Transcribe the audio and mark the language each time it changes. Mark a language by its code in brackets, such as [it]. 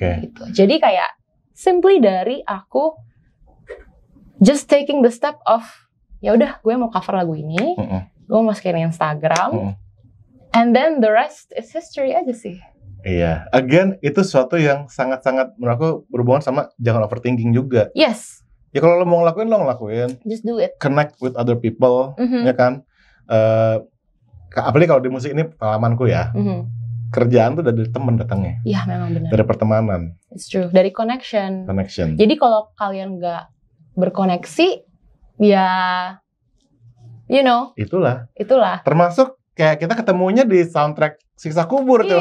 [id] Gitu. Jadi kayak simply dari aku [en] just taking the step of [id] ya udah gue mau cover lagu ini, gue mau masukin Instagram, [en] and then the rest is history [id] aja sih. Iya, again itu sesuatu yang sangat-sangat menurut aku berhubungan sama jangan overthinking juga. [en] Yes. [id] Ya kalau lo mau ngelakuin, lo ngelakuin. [en] Just do it. Connect with other people, [id] ya kan. Apalagi kalau di musik ini pengalamanku ya. Kerjaan tuh dari temen datangnya. Iya memang benar. Dari pertemanan. [en] It's true. Dari connection. Connection. [id] Jadi kalau kalian nggak berkoneksi, ya, [en] you know. [id] Itulah. Termasuk kayak kita ketemunya di soundtrack Siksa Kubur tuh.